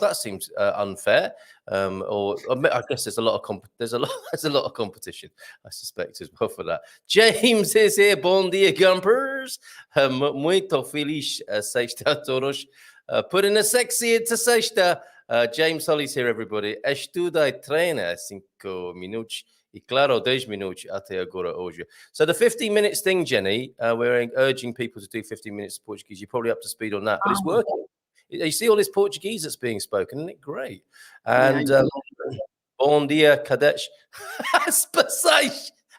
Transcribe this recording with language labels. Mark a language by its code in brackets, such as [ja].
[en] That seems unfair, or I guess there's a lot of competition, I suspect, as well for that. James is here. [pt] Bom dia, Gumpers. Muito feliz sexta a todos. [en] Put in a sexy into sexta. James Holly's here, everybody. [pt] Estuda e treina 5 minutos. E claro, 10 minutos até agora hoje. [en] So the 15 minutes thing, Jenny, we're urging people to do 15 minutes of Portuguese. You're probably up to speed on that, but it's working. You see all this Portuguese that's being spoken, isn't it great? And [pt] bom dia, [en] cadets. Spaceiros.